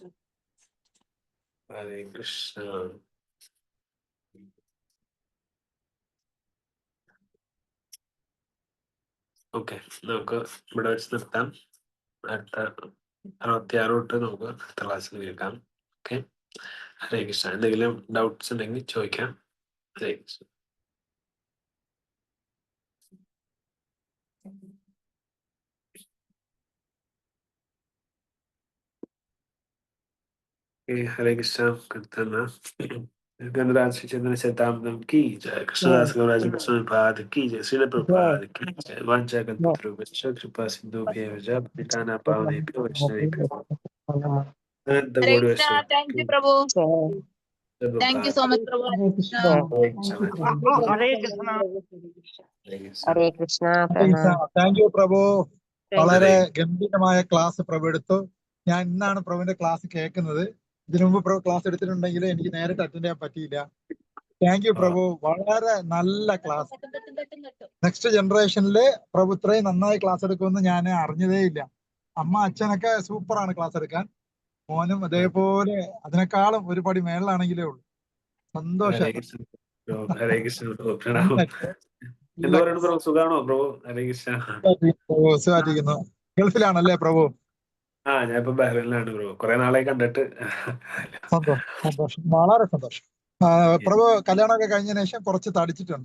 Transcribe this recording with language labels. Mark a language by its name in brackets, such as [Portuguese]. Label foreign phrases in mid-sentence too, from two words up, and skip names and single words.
[Sanskrit] ഹരേ കൃഷ്ണ. [Malayalam] ഓക്കെ, നമുക്ക് ഇവിടെ വെച്ച് നിർത്താം. അടുത്ത 66 തൊട്ട് നമുക്ക് അടുത്ത ക്ലാസ്സിൽ കേൾക്കാം. ഓക്കെ, [Sanskrit] ഹരേ കൃഷ്ണ. [Malayalam] എന്തെങ്കിലും ഡൗട്ട്സ് ഉണ്ടെങ്കിൽ ചോദിക്കാം. [Sanskrit] ഹരേ കൃഷ്ണ. [Hindi] हरे कृष्ण कीर्तन गणराज श्री चंद्र शताब्दम की जय। कृष्णदास गौराज गोस्वामीपाद की जय। श्रील प्रभुपाद की जय। [Sanskrit] वांछा कल्पतरुभ्यश्च कृपा सिन्धुभ्येव च पतितानां पावनेभ्यो वैष्णवेभ्यो अनंत ഹരേ कोटि [Malayalam] കൃഷ്ണ. [English] thank you [Malayalam] പ്രഭു. [English] thank you so much [Malayalam] പ്രഭു. [Sanskrit] Hare Krishna. ഹരേ കൃഷ്ണ. हरे ഹരേ കൃഷ്ണ. [Malayalam] പ്രണാമം. [English] thank you [Malayalam] പ്രഭു. വളരെ Hare- ഗംഭീരമായ ക്ലാസ് പ്രഭു എടുത്തു. ഞാൻ ഇന്നാണ് പ്രഭുവിന്റെ ക്ലാസ് കേൾക്കുന്നത്. ഇതിനു മുമ്പ് പ്രഭു ക്ലാസ് എടുത്തിട്ടുണ്ടെങ്കിൽ എനിക്ക് നേരിട്ട് അറ്റൻഡ് ചെയ്യാൻ പറ്റിയില്ല. [English] thank you [Malayalam] പ്രഭു. വളരെ നല്ല ക്ലാസ്. [English] next generation [Malayalam] പ്രഭു ഇത്രയും നന്നായി ക്ലാസ് എടുക്കുമെന്ന് ഞാൻ അറിഞ്ഞതേ ഇല്ല. അമ്മ അച്ഛനൊക്കെ സൂപ്പറാണ് ക്ലാസ് എടുക്കാൻ. മോനും അതേപോലെ അതിനേക്കാളും ഒരു പടി മേളിലാണെങ്കിലേ ഉള്ളൂ. സന്തോഷം. [Sanskrit] हरे कृष्ण [Malayalam] bro. [Sanskrit] हरे कृष्ण [Malayalam] bro. പ്രണാമം. എന്ത് പറയുന്നു പ്രഭു? സുഖാണോ പ്രഭു? [Sanskrit] ഹരേ കൃഷ്ണ. [Malayalam] സുഖമായിട്ടിരിക്കുന്നു. ഗൾഫിലാണല്ലേ പ്രഭു? ആ, ഞാൻ ഇപ്പൊ ബഹ്റൈനിലാണ് ബ്രോ. കുറെ നാളായി കണ്ടിട്ട്. സന്തോഷം, സന്തോഷം, വളരെ സന്തോഷം. പ്രഭു കല്യാണമൊക്കെ കഴിഞ്ഞതിന് ശേഷം കുറച്ച് തടിച്ചിട്ടുണ്ട്.